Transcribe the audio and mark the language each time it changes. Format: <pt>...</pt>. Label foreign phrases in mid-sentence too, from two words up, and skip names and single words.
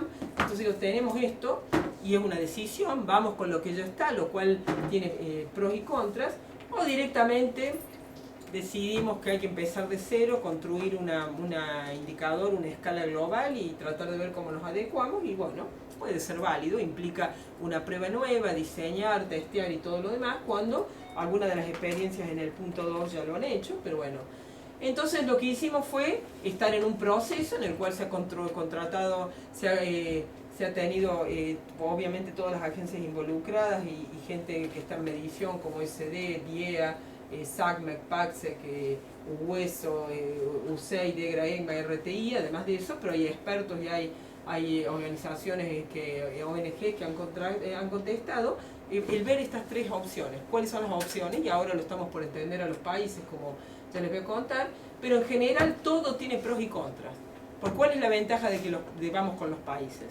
<es>Entonces tenemos esto y es una decisión, vamos con lo que ya está, lo cual tiene pros y contras, o directamente decidimos que hay que empezar de cero, construir una indicador, una escala global y tratar de ver cómo nos adecuamos, y bueno, puede ser válido, implica una prueba nueva, diseñar, testear y todo lo demás, cuando algunas de las experiencias en el punto 2 ya lo han hecho, pero bueno. Entonces lo que hicimos fue estar en un proceso en el cual se ha contratado, se ha tenido obviamente todas las agencias involucradas y gente que está en medición como SD, DIEA, SACMEC, PACSEC, UESO, USEI, DEGRA, EGMA, RTI, además de eso, pero hay expertos y hay organizaciones, ONG que han contestado, el ver estas tres opciones, cuáles son las opciones, y ahora lo estamos por entender a los países, como ya les voy a contar, pero en general todo tiene pros y contras. ¿Por cuál es la ventaja de que vamos con los países?</es>